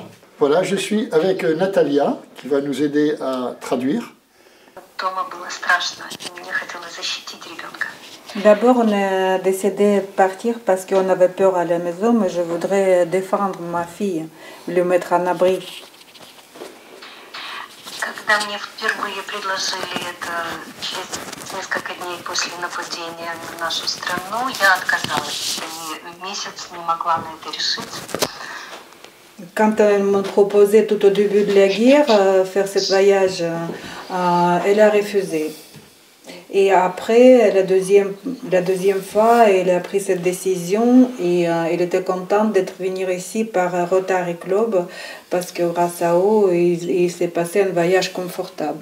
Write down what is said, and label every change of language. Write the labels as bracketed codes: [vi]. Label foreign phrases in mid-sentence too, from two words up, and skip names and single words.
[fr] Voilà, je suis avec Natalia, qui va nous aider à traduire. D'abord, on a décidé de partir parce qu'on avait peur à la maison, mais je voudrais défendre ma fille, le mettre en abri. [ru] Когда мне впервые предложили это через несколько дней после нападения на нашу страну, я отказалась. Месяц не могла на это решиться. [fr] Quand ils m'ont proposé tout au début de la guerre faire ce voyage, elle a refusé. Et après, la deuxième fois, elle a pris cette décision et elle était contente d'être venue ici par Rotary Club parce que grâce à eux, il s'est passé un voyage confortable.